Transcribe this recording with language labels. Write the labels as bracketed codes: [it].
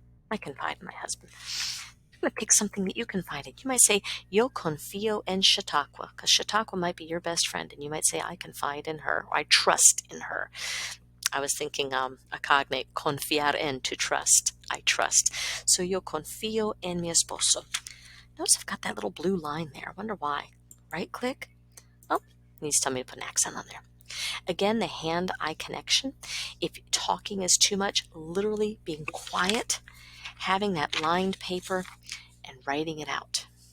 [en] I confide in my husband. I'm going to pick something that you confide in. You might say, [es] yo confío en Chautauqua, [en] because Chautauqua might be your best friend, and you might say, I confide in her, or I trust in her. I was thinking a cognate, confiar en, to trust. I trust. [es] So yo confío en mi esposo. [en] Notice I've got that little blue line there. I wonder why. Right click. Oh, it needs to tell me to put an accent on there. Again, the hand-eye connection. If talking is too much, literally being quiet, having that lined paper, and writing it out.